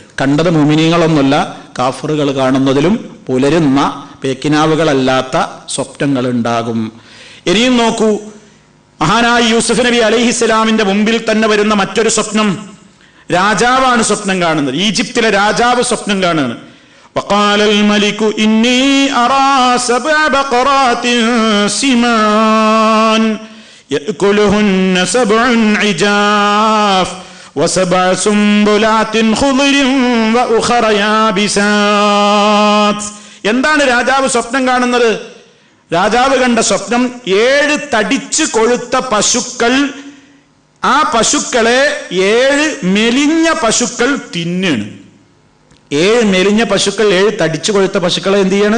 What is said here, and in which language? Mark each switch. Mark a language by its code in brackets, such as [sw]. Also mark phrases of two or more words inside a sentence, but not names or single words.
[ml] കണ്ടത് മുഅ്മിനീങ്ങളൊന്നുമല്ല, കാഫറുകൾ കാണുന്നതിലും പുലരുന്ന പേക്കിനാവുകളല്ലാത്ത സ്വപ്നങ്ങൾ ഉണ്ടാകും. ഇനിയും നോക്കൂ, മഹാനായ യൂസുഫ് നബി അലൈഹിസ്സലാമിന്റെ മുമ്പിൽ തന്നെ വരുന്ന മറ്റൊരു സ്വപ്നം. രാജാവാണ് സ്വപ്നം കാണുന്നത്. ഈജിപ്തിലെ രാജാവ് സ്വപ്നം കാണുകയാണ്. [ar] وقال الملك إني أرى 7 بقرات سمان يأكلهن 7 عجاف و7 سنبلات خضر وأخر يابسات. [ml] എന്താണ് രാജാവ് സ്വപ്നം കാണുന്നത്? രാജാവ് കണ്ട സ്വപ്നം 7 തടിച്ചു കൊഴുത്ത പശുക്കൾ, ആ പശുക്കളെ 7 മെലിഞ്ഞ പശുക്കൾ തിന്നാണ്. 7 മെലിഞ്ഞ പശുക്കൾ 7 തടിച്ചു കൊഴുത്ത പശുക്കളെ എന്ത് ചെയ്യാണ്?